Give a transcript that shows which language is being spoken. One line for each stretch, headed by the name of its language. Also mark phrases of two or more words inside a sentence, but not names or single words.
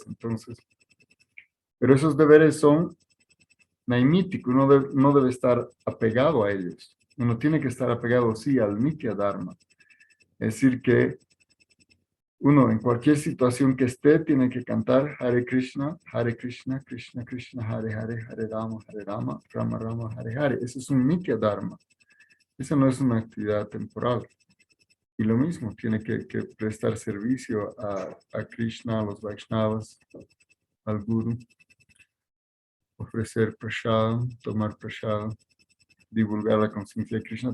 Spanish: Entonces, pero esos deberes son naimíticos, no debe estar apegado a ellos. Uno tiene que estar apegado, sí, al
Sanskrit: नित्य धर्म.
Spanish: Es decir, que uno en cualquier situación que esté tiene que cantar
Sanskrit: हरे कृष्ण, कृष्ण कृष्ण, हरे हरे, हरे राम, राम राम, हरे हरे.
Spanish: Eso es un
Sanskrit: नित्य धर्म.
Spanish: Eso no es una actividad temporal. Y lo mismo, tiene que prestar servicio a Krishna, a los Vaishnavas, al Guru, ofrecer prasad, tomar prasad, divulgar la conciencia de Krishna.